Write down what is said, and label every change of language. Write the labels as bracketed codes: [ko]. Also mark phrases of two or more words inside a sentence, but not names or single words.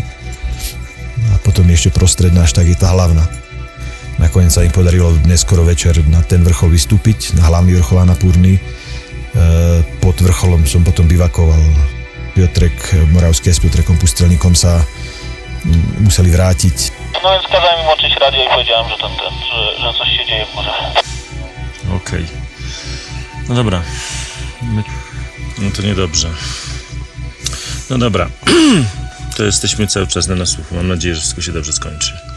[sk] A potom ešte prostredná, až tak je tá hlavná. Nakoniec sa im podarilo neskoro večer na ten vrchol vystúpiť, na hlavný vrchol Annapurny. Pod vrcholom som potom bivakoval. Piotrek Moravský s Piotrekom Pustelníkom sa museli vrátiť. [pl] No więc kazałem im włączyć radio i powiedziałem, że coś się dzieje w górze. Okej. No dobra. No to niedobrze. No dobra. To jesteśmy cały czas na nasłuchu. Mam nadzieję, że wszystko się dobrze skończy.